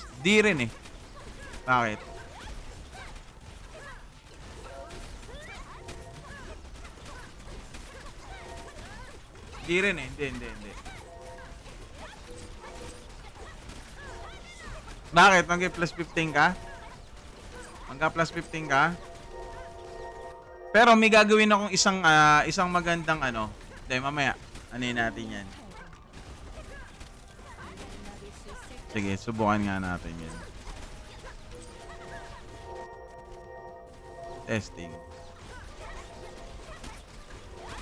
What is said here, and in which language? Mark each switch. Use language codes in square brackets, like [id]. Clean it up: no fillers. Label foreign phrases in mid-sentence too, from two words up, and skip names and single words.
[tl] Di rin eh. Bakit? Di rin eh. Hindi. Bakit? Mag-plus 15 ka? Magka-plus 15 ka? Pero may gagawin akong isang magandang Hindi, mamaya. Anin natin yan. [ko] 날 막을 수 있을까? [tl] Sige, subukan nga natin yan. Testing.